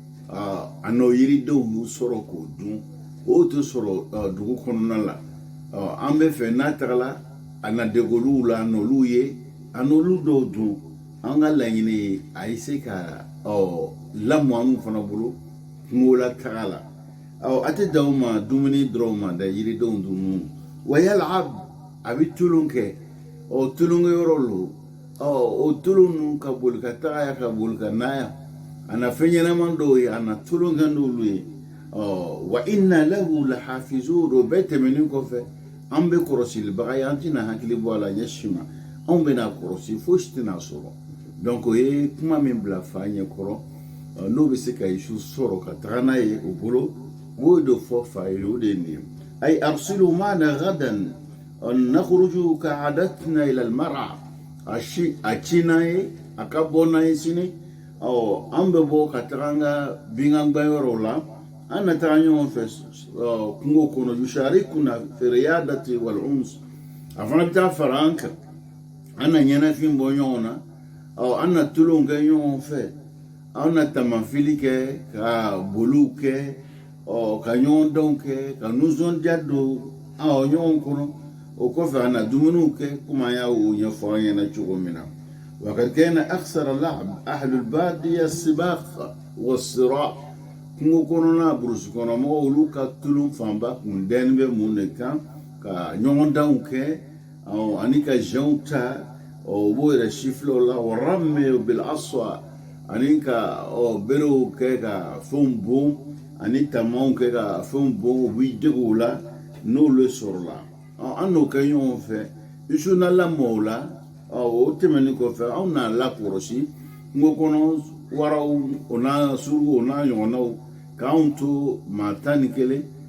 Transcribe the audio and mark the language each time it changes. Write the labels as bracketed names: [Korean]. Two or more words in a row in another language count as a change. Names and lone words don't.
[Bambara] a n'o yiridenw y'u sɔrɔ k'o dun o tɛ sɔrɔ dugu kɔnɔna la an bɛ fɛ n'a tagala a na degoluw la n'olu ye a n'olu dɔw dun an ka laɲini ye a ye se ka lamɔ an fana bolo kungo la taga la a tɛ dan o ma dumuni dɔrɔn ma da yiridenw dun wa yala a bɛ tulon kɛ tulonkɛyɔrɔ lo o tulon ninnu ka boli ka taga ya ka boli ka na ya a na fɛn ɲɛnama dɔw ye a na tulonkɛ n'olu ye wa [Arabic] إنا له لحافظون [Bambara] o bɛɛ tɛmɛnen kɔfɛ an bɛ kɔrɔsilibaga ye an tɛna hakili bɔ a la ɲɛsi ma anw bɛna kɔrɔsi fosi tɛna sɔrɔ donc o ye kuma min bila fa ɲɛ kɔrɔ n'o bɛ se ka isu sɔrɔ ka taga n'a ye o bolo o y'o de fɔ fa ye o de ye nin ye [Arabic] أي أرسله معنا غدا نخرج كعادتنا إلى المرعى [Bambara] a ci n'an ye a ka bɔ n'an ye sini an bɛ bɔ ka taga an ka binganbayɔrɔw la an na taga ɲɔgɔn fɛ kungo kɔnɔ [Arabic] يشاركنا في رياضتنا والأنس [Bambara] a fana bɛ taa fara an kan an na ɲɛnafin bɔ ɲɔgɔn na an na tulon kɛ ɲɔgɔn fɛ an na tamafili kɛ ka boliw kɛ ka ɲɔgɔn dɔnw kɛ ka nisɔndiya don ɲɔgɔn kɔnɔ o kɔfɛ an na dumuniw kɛ komi an y'o ɲɛfɔ an ɲɛna cogo min na [Arabic] وقد كان أكثر اللعب أهل البادية السباق والصراع [Bambara] kungo kɔnɔna burusi kɔnɔ mɔgɔw olu ka tulun fanba kun dɛni bɛ mun de kan ka ɲɔgɔn danw kɛ ani ka jɛnw ta o b'o yɛrɛ sifilɛw la wa [Arabic] رمي بالعصا [Bambara] ani ka berew kɛ ka fɛnw bon ani tamaw kɛ ka fɛnw bon u b'i dege o la n'olu sɔrɔla an n'o kɛ ɲɔgɔn fɛ isu na lamɔw la o tɛmɛnen kɔfɛ anw n'a lakɔlɔsi kungo kɔnɔ waraw o n'a surugu o n'a ɲɔgɔnnaw k'anw to maa tan ni kelen